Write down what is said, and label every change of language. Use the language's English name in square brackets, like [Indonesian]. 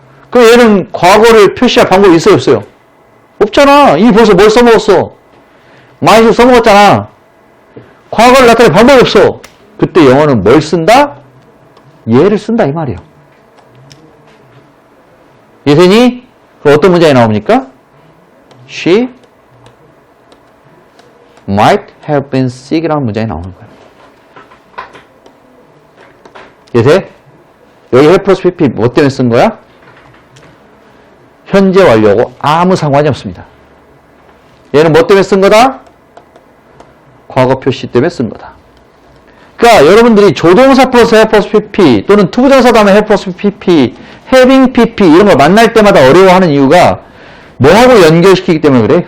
[Korean] 그럼 얘는 과거를 표시할 방법이 있어요? 없어요? 없잖아. 이미 벌써 뭘 써먹었어? might을 써먹었잖아. 과거를 나타낼 방법이 없어. 그때 영어는 뭘 쓴다? 얘를 쓴다 이 말이에요. 이해되니? 그럼 어떤 문장이 나옵니까? [English] She might have been sick이라는 [Korean] 문장이 나오는 거예요. 이해돼? 여기 have plus pp 뭐 때문에 쓴 거야? 현재 완료하고 아무 상관이 없습니다. 얘는 뭐 때문에 쓴 거다? 과거 표시 때문에 쓴 거다. 그러니까 여러분들이 조동사 플러스 have plus pp 또는 투부정사 다음에 have plus pp, having pp 이런 걸 만날 때마다 어려워하는 이유가 뭐하고 연결시키기 때문에 그래?